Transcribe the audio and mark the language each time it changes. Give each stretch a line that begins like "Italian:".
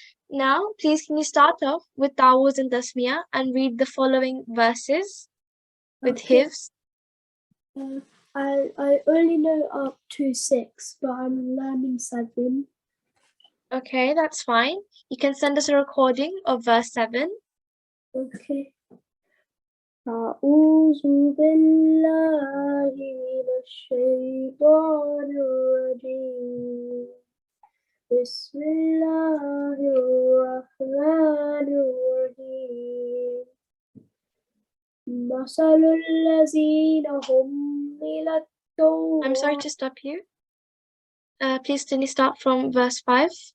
English: Now, please can you start off with Tawuz and Tasmiyah and read the following verses with Okay. Hifz. I only know up to 6, but I'm learning 7. Okay, that's fine. You can send us a recording of verse 7. Okay.
Arabic: أعوذ بالله من الشيطان الرجيم. بسم الله الرحمن الرحيم. مثل الذين حملوا التوراة.
English: I'm sorry to stop you. Please can you start from verse 5?